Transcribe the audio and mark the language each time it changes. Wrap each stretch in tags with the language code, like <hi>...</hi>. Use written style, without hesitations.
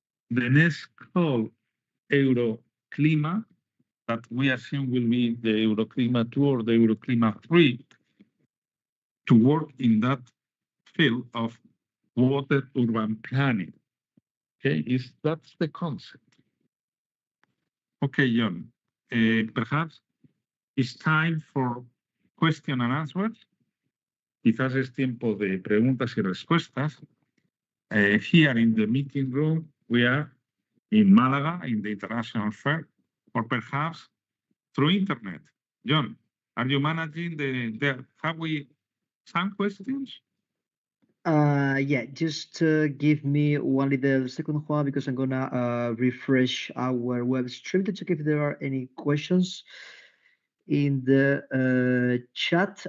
<en>the next call, Euroclima, that we assume will be the Euroclima 2 or the Euroclima 3, to work in that field of water urban planning. Okay, that's the concept. Okay, John, perhaps it's time for question and answers.</en> <es>Quizás es tiempo de preguntas y respuestas.</es> <en>Here in the meeting room, we are in Málaga, in the International Fair, or perhaps through internet. John, are you managing have we some questions? Yeah, just give me one little second, Juan, because I'm gonna refresh our web stream to check if there are any questions in the chat.</en>